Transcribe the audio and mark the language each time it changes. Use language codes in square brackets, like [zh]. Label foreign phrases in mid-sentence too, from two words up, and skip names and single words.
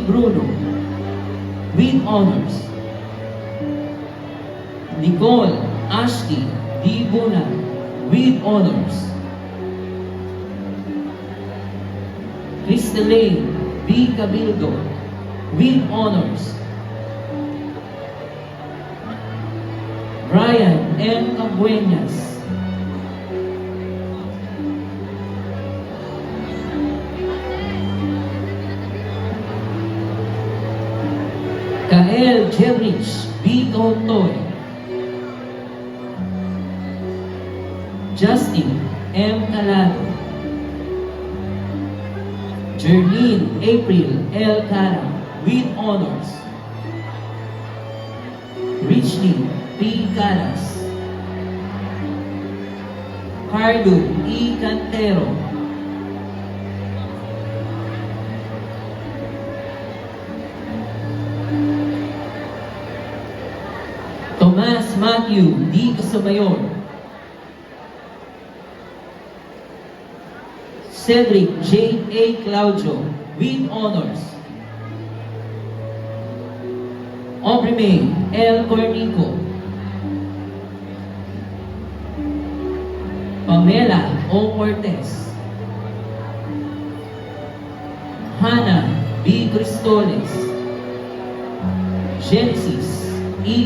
[en] Bruno with honors. Nicole Ashley D. Buna with honors. Crystalline B. Cabildo with honors. Brian M. Cabuenas, Kael Jerich B. Tontoy, Justin M. Calado, Jerlene April L. Cara with honors. Richly P. Caras, Carlo E. Cantero, Tomas Matthew D. Casamayor, Cedric J. A. Claudio with honors. Aubrey May L. Cornico, Pamela O. Cortez, Hannah B. Cristoles, Genesis E.